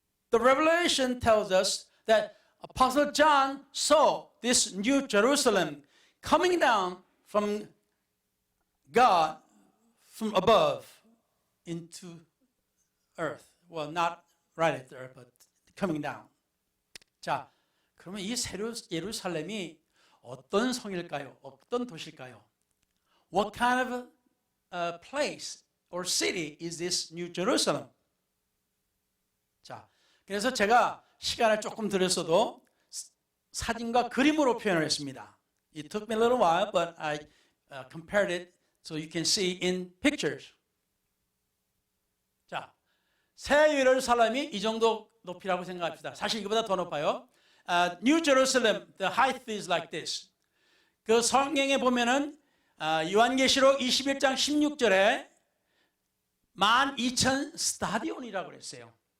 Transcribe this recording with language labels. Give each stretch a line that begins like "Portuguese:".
English: The Revelation tells us that Apostle John saw this New Jerusalem coming down from God from above into earth. Well, not right at the earth, but coming down.
Korean: 자, 그러면 이 예루살렘이 어떤 성일까요? 어떤 도시일까요?
English: What kind of place or city is this New Jerusalem?
Korean: 자, 그래서 제가 시간을 조금 들였어도 사진과 그림으로 표현을 했습니다.
English: It took me a little while, but I compared it so you can see in pictures.
Korean: 자, 새 예루살렘이 이 정도 높이라고 생각합시다. 사실 이거보다 더 높아요.
English: New Jerusalem, the height is like this.
Korean: 그 성경에 보면은 요한계시록 21장 16절에 12,000 스타디온이라고 그랬어요.